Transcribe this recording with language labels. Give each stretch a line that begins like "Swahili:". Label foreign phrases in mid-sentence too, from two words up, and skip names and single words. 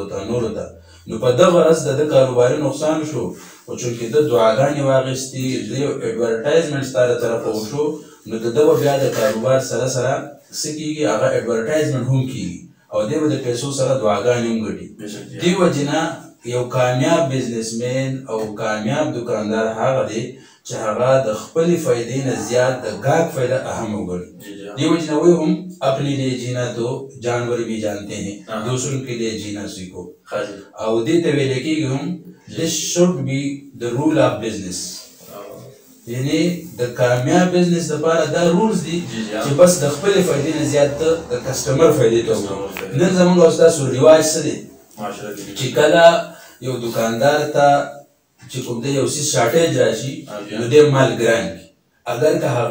Pashto: نو په دغه ورځ د ده کاروباري نقصان شو، خو چونکې ده دعاګانې واخیستې، د یو اډورټایزمنټ ستا له طرفه وشو، نو د ده به بیا د کاروبار سره څه کېږي هغه اډورټایزمنټ هم کېږي او دی به د پیسو سره دعاګانې هم ګټي. دې وجې نه یو کامیاب بزنسمین او کامیاب دکاندار هغه دی چې هغه د خپلې فایدې نه زیات د گاهک فایده اهم وګڼي. دې وجې نه وایي هم
Urdu: اپنے لیے جینا تو جانور بھی جانتے ہیں، دوسروں کے لیے جینا سیکھو.
Pashto: او دې ته ویل کېږي هم
English: this should be the rule of business.
Pashto: یعنی د کامیاب بزنس لپاره دا رولز دي چې بس د خپلې فایدې نه زیات ته د کسټمر فایدې ته وګورو. نن زموږ او ستاسو رواج څه دی چې کله یو دکاندار ته چې کوم دی یو څیز شارټیج راشي نو ډېر مال ګران کړي، اگر که هغه